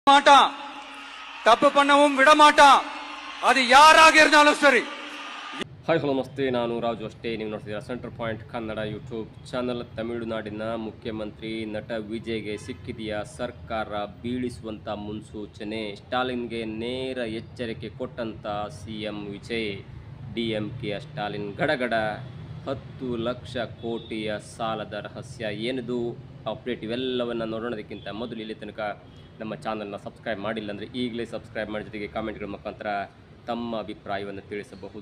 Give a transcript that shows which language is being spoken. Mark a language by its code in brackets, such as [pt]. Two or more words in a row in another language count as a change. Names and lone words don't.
[ta] மாட்டான், தப்பு பண்ணவும் விட மாட்டான். அது யாராக இருந்தாலும் சரி. [en] hi hello [kn] ನಮಸ್ತೆ, ನಾನು ರಾಜು ಅಷ್ಟೇ. ನೀವು ನೋಡ್ತಿದ್ದೀರಾ ಸೆಂಟರ್ ಪಾಯಿಂಟ್ ಕನ್ನಡ ಯೂಟ್ಯೂಬ್ ಚಾನಲ್. ತಮಿಳುನಾಡಿನ ಮುಖ್ಯಮಂತ್ರಿ ನಟ ವಿಜಯ್ಗೆ ಸಿಕ್ಕಿದೆಯಾ ಸರ್ಕಾರ ಬೀಳಿಸುವಂಥ ಮುನ್ಸೂಚನೆ? ಸ್ಟಾಲಿನ್ಗೆ ನೇರ ಎಚ್ಚರಿಕೆ ಕೊಟ್ಟಂಥ ಸಿಎಂ ವಿಜಯ್. ಡಿಎಂಕೆಯ ಸ್ಟಾಲಿನ್ ಗಡಗಡ 10 ಲಕ್ಷ ಕೋಟಿಯ ಸಾಲದ ರಹಸ್ಯ ಏನಿದು ಅಪ್ಡೇಟ್ ಇವೆಲ್ಲವನ್ನು ನೋಡೋಣದಕ್ಕಿಂತ ಮೊದಲು ಇಲ್ಲಿ ತನಕ ನಮ್ಮ ಚಾನಲ್ನ ಸಬ್ಸ್ಕ್ರೈಬ್ ಮಾಡಿಲ್ಲ ಅಂದರೆ ಈಗಲೇ ಸಬ್ಸ್ಕ್ರೈಬ್ ಮಾಡಿ, ಜೊತೆಗೆ ಕಾಮೆಂಟ್ಗಳ ಮುಖಾಂತರ ತಮ್ಮ ಅಭಿಪ್ರಾಯವನ್ನು ತಿಳಿಸಬಹುದು.